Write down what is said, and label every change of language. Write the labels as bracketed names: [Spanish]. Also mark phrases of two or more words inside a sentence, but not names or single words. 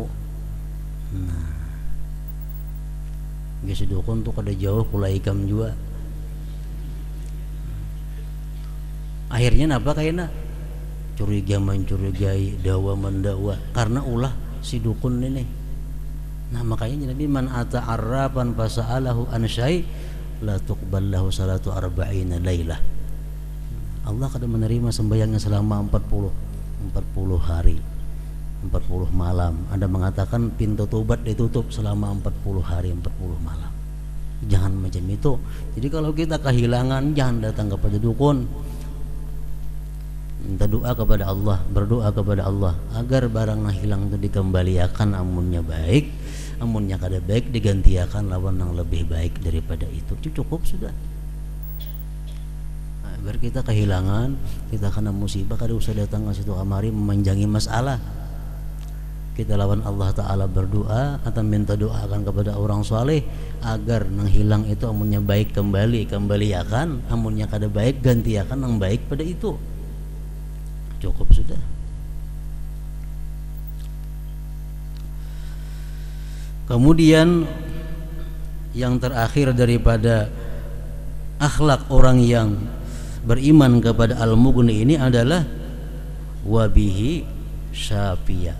[Banjar] Nah, si dukun tuh kada jauh kula ikam juga. [Indonesian] Akhirnya napa kayaknya curiga mencurigai, dawa mendakwa karena ulah si dukun ini. Nah makanya [Arabic] Nabi من أتى عرافا فسأله عن شيء لا تقبل له صلاة أربعين ليلة. [Indonesian] Allah kada menerima sembahyangnya selama 40 hari, 40 malam. Anda mengatakan pintu tobat ditutup selama 40 hari, 40 malam. Jangan macam itu. Jadi kalau kita kehilangan, jangan datang kepada dukun. Minta doa kepada Allah, berdoa kepada Allah agar barang yang hilang itu dikembalikan, [Banjar] amunnya baik, amunnya kada baik digantiakan lawan [Indonesian] yang lebih baik daripada itu. Itu cukup sudah. Agar kita kehilangan, kita kena musibah, kada usah datang ke situ kamari memanjangi masalah. Kita lawan Allah Ta'ala berdoa atau minta doakan kepada orang soleh agar nang hilang itu [Banjar] amunnya baik kembaliakan, amunnya kada baik gantiakan [Indonesian] yang baik pada itu. Cukup sudah. Kemudian yang terakhir daripada akhlak orang yang beriman kepada Al-Mughni ini adalah [Arabic] وبه شافية.